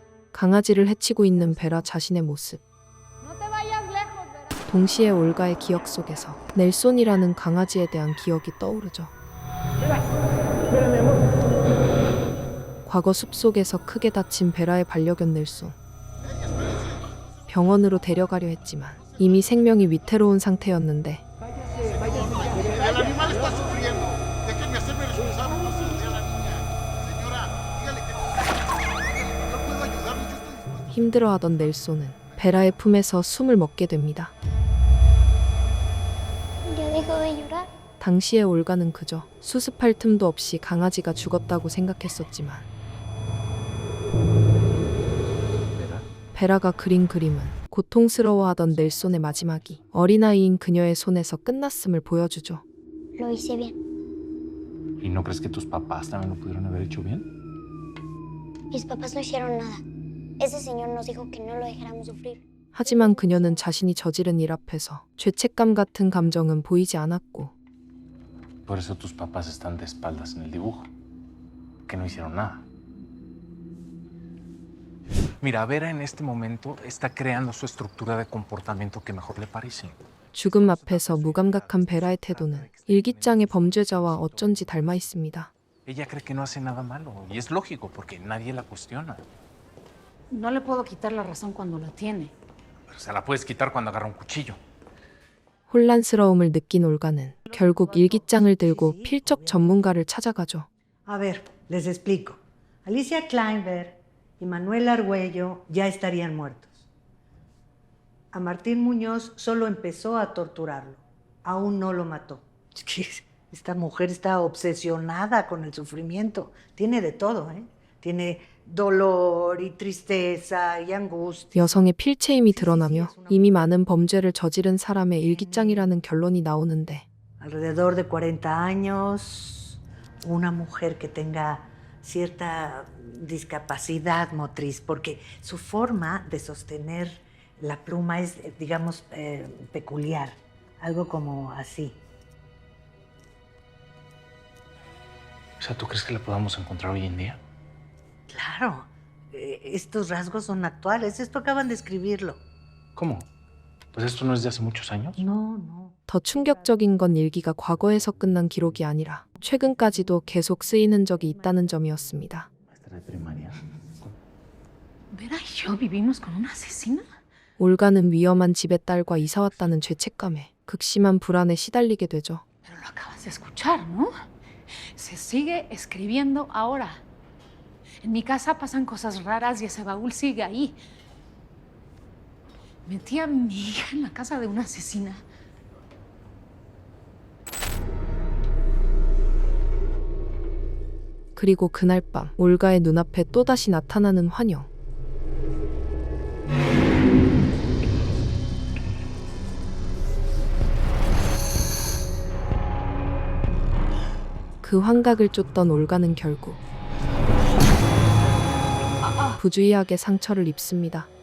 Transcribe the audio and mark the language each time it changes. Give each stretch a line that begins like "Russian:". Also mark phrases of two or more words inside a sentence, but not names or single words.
Korean: 강아지를 해치고 있는 베라 자신의 모습. 동시에 올가의 기억 속에서 넬손이라는 강아지에 대한 기억이 떠오르죠. 과거 숲속에서 크게 다친 베라의 반려견 넬손. 병원으로 데려가려 했지만 이미 생명이 위태로운 상태였는데
Spanish: El animal está sufriendo. Déjenme hacerme responsable. No se le dé a la niña. Señora, dígale que no puedo ayudarlo. Yo estoy dispuesto.
Korean: 힘들어하던 넬소는 베라의 품에서 숨을 먹게 됩니다.
Spanish: Ya dejó de llorar.
Korean: 당시의 올가는 그저 수습할 틈도 없이 강아지가 죽었다고 생각했었지만
Spanish: ¿Verdad?
Korean: 베라가 그린 그림은 고통스러워하던 넬손의 마지막이 어린아이인 그녀의 손에서 끝났음을 보여주죠.
Spanish: Lo hice bien. ¿Y no crees que tus papás también lo pudieron haber hecho bien? Mis papás no hicieron nada. Ese señor nos dijo que no lo dejáramos sufrir.
Korean: 하지만 그녀는 자신이 저지른 일 앞에서 죄책감 같은 감정은 보이지 않았고
Spanish: Por eso tus papás están de espaldas en el dibujo. Que no hicieron nada. Mira, Vera en este momento está creando su estructura de comportamiento que mejor le parece.
Korean: 죽음 앞에서 무감각한 베라의 태도는 일기장의 범죄자와 어쩐지 닮아 있습니다.
Spanish: Ella cree que no hace nada malo. Y es lógico porque nadie la cuestiona. No le puedo quitar la razón cuando la tiene. Pero se la puedes quitar cuando agarra un cuchillo.
Korean: 혼란스러움을 느낀 올가는 결국 일기장을 들고 필적 전문가를 찾아가죠.
Spanish: A ver, les explico. Alicia Kleinberg y Manuel Argüello ya estarían muertos. A Martín Muñoz solo empezó a torturarlo. Aún no lo mató. Es que esta mujer está obsesionada con el sufrimiento. Tiene de todo, ¿eh? Tiene dolor y tristeza y angustia.
Korean: 여성의 필체임이 드러나며 이미 많은 범죄를 저지른 사람의 일기장이라는 결론이 나오는데
Spanish: Alrededor de 40 años, una mujer que tenga cierta discapacidad motriz, porque su forma de sostener la pluma es, digamos, peculiar, algo como así. O sea, ¿tú crees que la podamos encontrar hoy en día? Claro, estos rasgos son actuales, esto acaban de escribirlo. ¿Cómo? Pues esto no es de hace muchos años. No.
Korean: 더 충격적인 건 일기가 과거에서 끝난 기록이 아니라 최근까지도 계속 쓰인 흔적이 있다는 점이었습니다.
Spanish: Maestra de primaria. ¿Vera y yo vivimos con una asesina?
Korean: 올가는 위험한 집의 딸과 이사 왔다는 죄책감에 극심한 불안에 시달리게 되죠.
Spanish: Pero lo acabas de escuchar, ¿no? Se sigue escribiendo ahora. En mi casa pasan cosas raras y ese baúl sigue ahí. Metí a mi hija en la casa de una asesina.
Korean: 그리고 그날 밤 올가의 눈앞에 또다시 나타나는 환영. 그 환각을 쫓던 올가는 결국 부주의하게 상처를 입습니다.